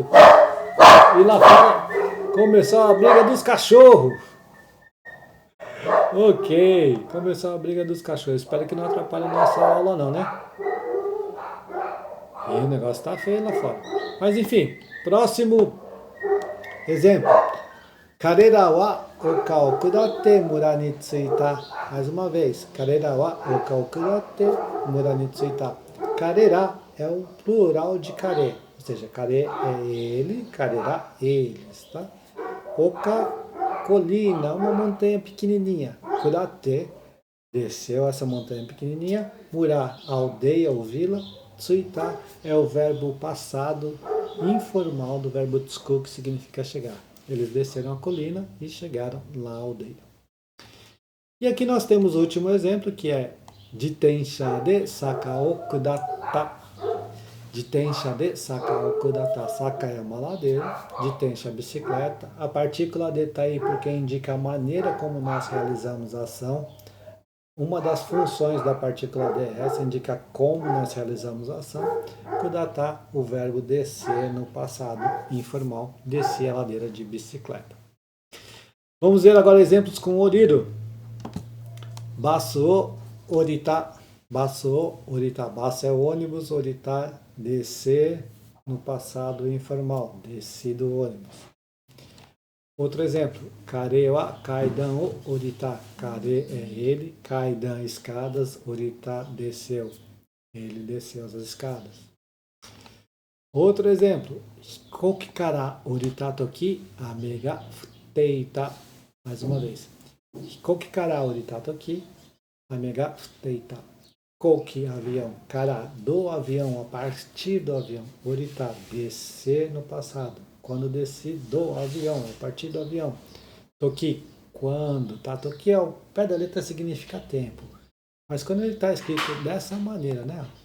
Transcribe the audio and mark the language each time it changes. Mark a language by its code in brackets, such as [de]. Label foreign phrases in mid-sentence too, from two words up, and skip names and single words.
[pt] E lá fora começou a briga dos cachorros. Ok, começou a briga dos cachorros. Espero que não atrapalhe a nossa aula não, né? E o negócio tá feio lá fora. Mas enfim, próximo exemplo. [ja] 彼らは丘を下って村に着いた. [pt] Mais uma vez. [ja] 彼らは丘を下って村に着いた. [pt] Karera é o plural de kare. Ou seja, kare é ele, karera, eles, tá? Oka, colina, uma montanha pequenininha. Kudate, desceu essa montanha pequenininha. Mura, aldeia ou vila. Tsuita é o verbo passado informal do verbo tsuku, que significa chegar. Eles desceram a colina e chegaram lá à aldeia. E aqui nós temos o último exemplo, que é [ja] 自転車で坂を下った. 自転車で坂を下った. [pt] Saka é uma ladeira, Jitensha bicicleta. A partícula de está aí porque indica a maneira como nós realizamos a ação. Uma das funções da partícula de é essa, indica como nós realizamos a ação. Kudata, o verbo descer no passado informal, descer a ladeira de bicicleta. Vamos ver agora exemplos com orido. [ja] バス、降りた。バス、降りた. [pt] Basu é o ônibus, orita, descer no passado informal, desci do ônibus. Outro exemplo, [ja] 彼は階段を降りた. [pt] Kare é ele, kaidan, escadas, orita, desceu. Ele desceu as escadas. Outro exemplo, [ja] 飛行機から降りた時、雨が降っていた. [pt] Mais uma vez. [ja] 飛行機から降りた時、雨が降っていた. [pt] Hikoki, avião. Kara, do avião, a partir do avião. Orita, descer no passado. Quando desci do avião, a partir do avião. Toki, quando, tá? Toki é o pé da letra, significa tempo. Mas quando ele está escrito dessa maneira, né?